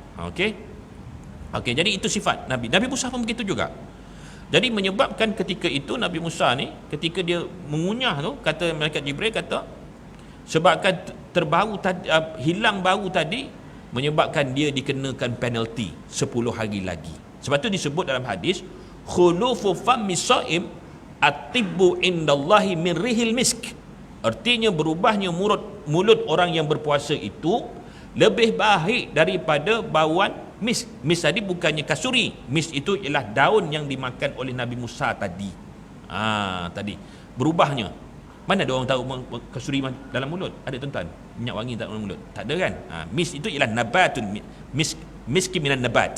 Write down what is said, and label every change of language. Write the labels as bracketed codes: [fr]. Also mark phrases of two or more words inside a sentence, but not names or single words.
[ms] Okey, jadi itu sifat Nabi. Nabi Musa pun begitu juga. Jadi menyebabkan ketika itu Nabi Musa ni ketika dia mengunyah tu, kata malaikat Jibril kata, sebabkan terbau tadi, hilang bau tadi, menyebabkan dia dikenakan penalti 10 hari lagi. Sebab tu disebut dalam hadis, [ar] خلوف فم الصائم أطيب عند الله من ريح المسك. [ms] Artinya berubahnya mulut orang yang berpuasa itu lebih baik daripada bauan misk. Misk tadi bukannya kasuri. Misk itu ialah daun yang dimakan oleh Nabi Musa tadi. Tadi berubahnya. Mana ada orang tahu kasuri dalam mulut? Ada tuan-tuan? Minyak wangi dalam mulut? Tak ada kan? Misk itu ialah nabatun, [ar] مسك من النبات.